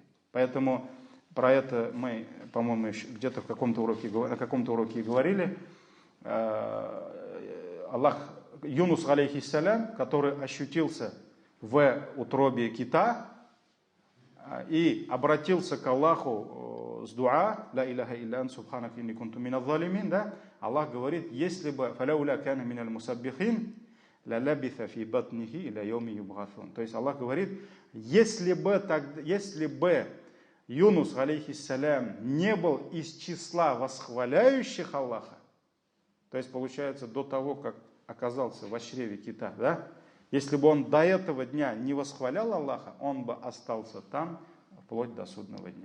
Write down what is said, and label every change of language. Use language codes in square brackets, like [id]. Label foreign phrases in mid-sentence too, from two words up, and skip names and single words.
[ru] Поэтому про это мы, по-моему, где-то на каком-то уроке говорили. Аллах, Юнус, алейхиссалям, который ощутился в утробе кита и обратился к Аллаху с дуа, [ar] لا إله إلا أنت سبحانك إني كنت من الظالمين, [ru] да? Аллах говорит, если бы [ar] فلولا كان من المسبحين للبث في بطنه إلى يوم يبعثون. [ru] То есть Аллах говорит, если бы Юнус, алейхиссалям, не был из числа восхваляющих Аллаха, то есть получается до того, как оказался в чреве кита, да? Если бы он до этого дня не восхвалял Аллаха, он бы остался там вплоть до судного дня.